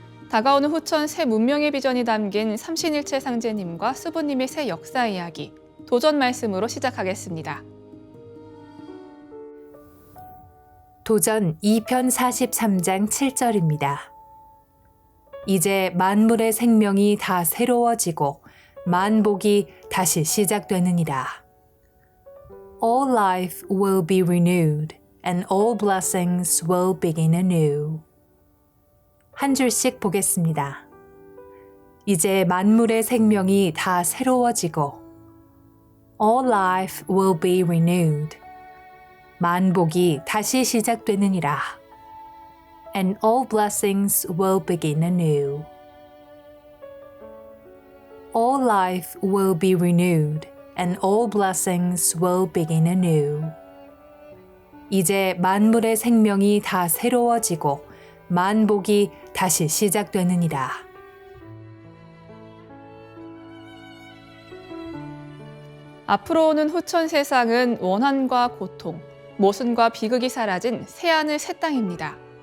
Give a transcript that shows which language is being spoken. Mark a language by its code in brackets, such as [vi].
[ko] 다가오는 후천 새 문명의 비전이 담긴 삼신일체 상제님과 수부님의 새 역사 이야기, 도전 말씀으로 시작하겠습니다. 도전 2편 43장 7절입니다. 이제 만물의 생명이 다 새로워지고 만복이 다시 시작되느니라. [en] All life will be renewed and all blessings will begin anew. [ko] 한 줄씩 보겠습니다. 이제 만물의 생명이 다 새로워지고 [en] All life will be renewed. [ko] 만복이 다시 시작되느니라. [en] And all blessings will begin anew. All life will be renewed, and all blessings will begin anew. [ko] 이제 만물의 생명이 다 새로워지고 만복이 다시 시작되느니라. 앞으로 오는 후천 세상은 원한과 고통, 모순과 비극이 사라진 새하늘 새 땅입니다.